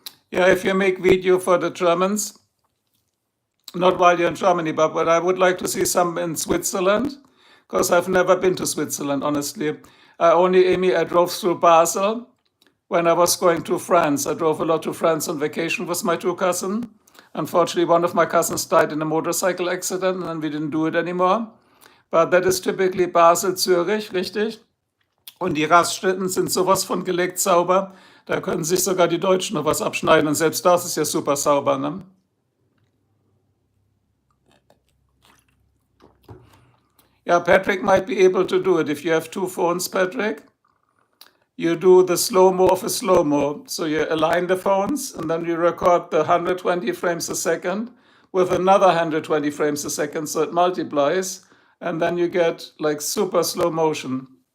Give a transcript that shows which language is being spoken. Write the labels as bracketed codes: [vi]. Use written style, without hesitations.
[en] Yeah, if you make video for the Germans, not while you're in Germany, but I would like to see some in Switzerland, because I've never been to Switzerland, honestly. I drove through Basel when I was going to France. I drove a lot to France on vacation with my 2 cousins. Unfortunately, one of my cousins died in a motorcycle accident, and then we didn't do it anymore. But that is typically Basel, Zürich, [de] richtig? Und die Raststätten sind sowas von gelegt sauber, da können sich sogar die Deutschen noch was abschneiden. Und selbst das ist ja super sauber, ne? [en] Yeah, Patrick might be able to do it. If you have 2 phones, Patrick, you do the slow-mo of a slow-mo. So you align the phones, and then you record the 120 frames a second with another 120 frames a second, so it multiplies, and then you get like super slow motion.